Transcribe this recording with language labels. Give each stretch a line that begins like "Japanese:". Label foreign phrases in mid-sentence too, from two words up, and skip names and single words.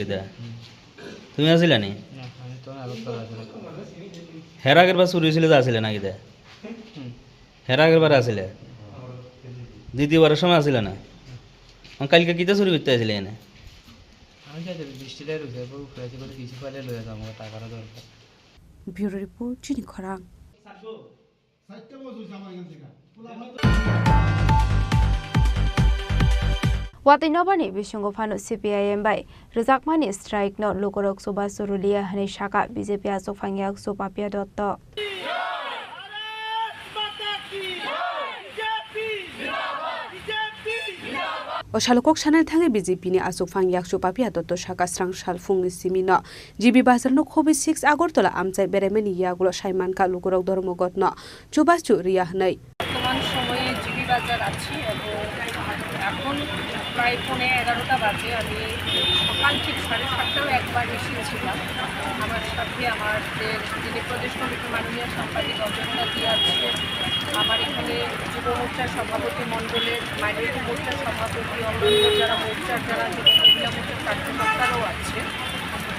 Bangla: দে তুমি আসলে নি? হের আগের বার চুরি হয়েছিল, আসলে নাকি? দে হের আগের বার আসলে, দ্বিতীয়বারের সময় আসলে না? কালকে কিতা চুরি করতে আসলে এনে?
English: Bureau Report Chini Khorang.
Kok Borok: Watai nobani bisungo phano CPIM bai rejakmani strike no lokorok soba surulia hani shaka BJP asok phangyak sopapia dotto Oshalokok sanai thangi BJP ni asok phangyak sopapia dotto shaka strang shal fungni simino GB bazar no khobi 6 agortola amchai beremeni yagulo saimanka lokorok ধর্মঘট no chubachu riya hnai
Bangla: বর্তমান সময়ে জিবি বাজার আছি এবং এখন প্রায় 11:30টা বাজে। আমি সকাল ঠিক 7:30টাও একবার এসেছিলাম। আমার সাথে আমাদের যিনি প্রদেশ কমিটির মাননীয় সাংবাদিক অজন্তা জি আছে, আমার এখানে যুব মোর্চার সভাপতি মণ্ডলের, মাইনরিটি মোর্চার সভাপতি, অন্যান্য যারা মোর্চার যারা যুব মহিলা মোর্চার কার্যকর্তারাও আছে।